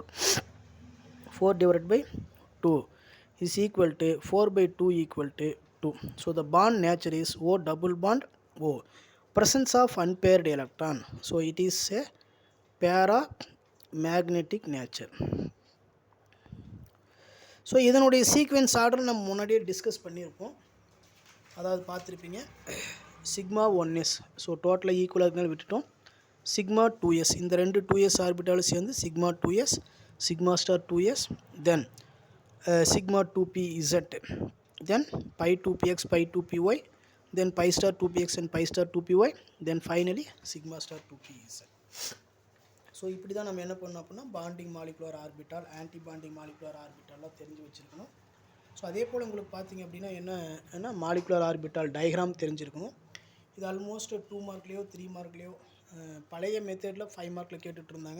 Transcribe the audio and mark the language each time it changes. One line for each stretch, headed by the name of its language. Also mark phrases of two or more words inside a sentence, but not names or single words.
English: 4 divided by 2 is equal to 4 by 2 equal to 2. So the bond nature is O double bond O. Presence of unpaired electron. So it is a paramagnetic nature.
Tamil: ஸோ இதனுடைய
English: sequence order
Tamil: நம்ம முன்னாடியே டிஸ்கஸ் பண்ணியிருப்போம். அதாவது பார்த்துருப்பீங்க சிக்மா 1s.
English: so totalaaga equalaaga
Tamil: இருக்கனால விட்டுட்டோம். சிக்மா 2s, இந்த ரெண்டு 2s ஆர்பிட்டாலும் சேர்ந்து சிக்மா 2s,
English: sigma star 2s, then sigma 2pz, then pi 2px, pi 2py, then pi star 2px and pi star 2py, then finally sigma star 2pz.
Tamil: ஸோ இப்படி தான் நம்ம என்ன பண்ணோம் அப்படின்னா
English: bonding molecular orbital, anti bonding molecular orbitalaam
Tamil: தெரிஞ்சு வச்சுருக்கணும். ஸோ அதே போல் உங்களுக்கு பார்த்திங்க அப்படின்னா என்ன
English: molecular orbital diagram
Tamil: தெரிஞ்சிருக்கணும். இது ஆல்மோஸ்ட் 2 மார்க்லேயோ 3 மார்க்லேயோ பழைய மெத்தடில் 5 மார்க்கில் கேட்டுட்ருந்தாங்க.